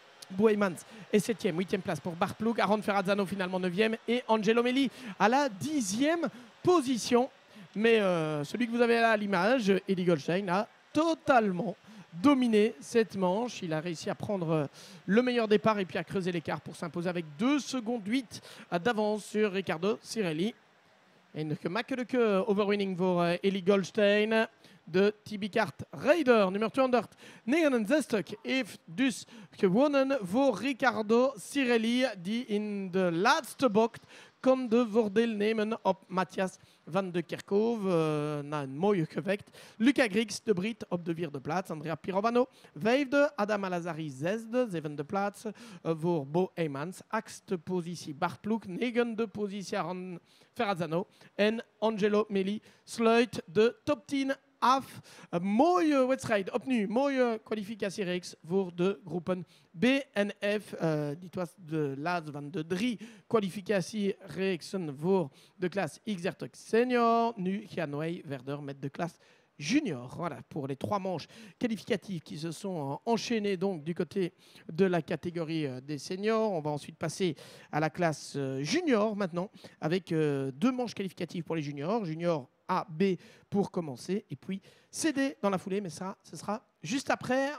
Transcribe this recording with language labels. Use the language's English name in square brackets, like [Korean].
[French] Boeymans est septième, huitième place pour Bart Ploeg, Aaron Ferrazzano finalement neuvième et Angelo Melli à la dixième position. Mais celui que vous avez là à l'image, Eli Goldstein, a totalement dominé cette manche. Il a réussi à prendre le meilleur départ et puis à creuser l'écart pour s'imposer avec 2 secondes 8 d'avance sur Riccardo Cirelli. [Dutch] En gemakkelijke overwinning voor Eli Goldstein. De TB Kart Raider nummer 269 heeft dus gewonnen voor Riccardo Cirelli, die in de laatste bocht kon de voordeel nemen op Matthias van de Kerkhoven na een mooie gevecht. Luca Griggs, de Brit, op de vierde plaats. Andrea Pirovano, vijfde. Adam Alazari, zesde. Zevende plaats voor Bo Eymans. Achtste positie Bart Ploeg. Negende positie Aaron Ferrazzano. En Angelo Melli sluit de top 10 af. Een mooie wedstrijd. Opnieuw, mooie kwalificatiereeks voor de groepen B en F. Dit was de laatste van de 3 kwalificatiereeksen voor de klas XR Senior. Nu gaan wij verder met de klas junior. [French] Voilà, pour les 3 manches qualificatives qui se sont enchaînées donc du côté de la catégorie des seniors. On va ensuite passer à la classe junior maintenant avec 2 manches qualificatives pour les juniors. Junior A, B pour commencer et puis CD dans la foulée, mais ça, ce sera juste après.